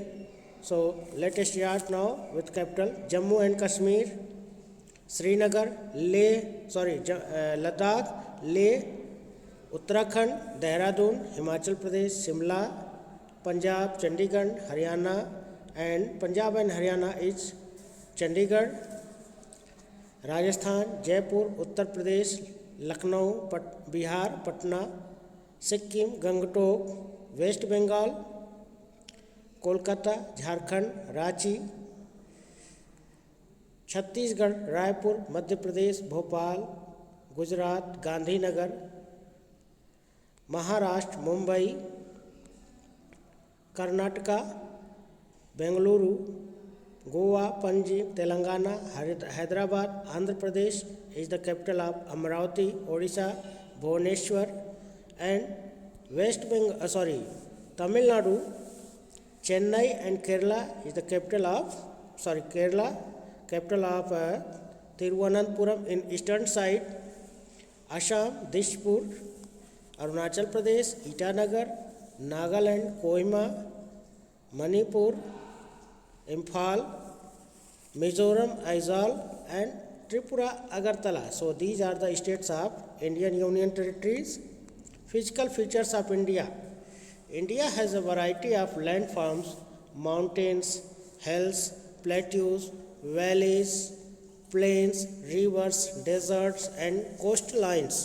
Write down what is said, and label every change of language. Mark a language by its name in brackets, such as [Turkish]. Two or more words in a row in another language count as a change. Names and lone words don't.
[English] So let us start now with capital Jammu and Kashmir, Srinagar, Ladakh, Leh, उत्तराखंड, देहरादून, हिमाचल प्रदेश, शिमला, पंजाब, चंडीगढ़, हरियाणा, and Punjab and Haryana is Chandigarh, Rajasthan, Jaipur, Uttar Pradesh, Lucknow, Bihar, Patna, Sikkim, Gangtok, West Bengal, Kolkata, Jharkhand, Ranchi, Chhattisgarh, Raipur, Madhya Pradesh, Bhopal, Gujarat, Gandhinagar, Maharashtra, Mumbai, Karnataka, Bengaluru, Goa, Panji, Telangana, Hyderabad, Andhra Pradesh is the capital of Amaravati, Odisha, Bhubaneswar, and Tamil Nadu, Chennai and Kerala is the capital of Thiruvananthapuram in eastern side, Assam, Dishpur, Arunachal Pradesh, Itanagar, Nagaland, Kohima, Manipur, Imphal, Mizoram, Aizawl, and Tripura, Agartala. So these are the states of Indian Union Territories. Physical features of India. India has a variety of landforms, mountains, hills, plateaus, valleys, plains, rivers, deserts, and coastlines.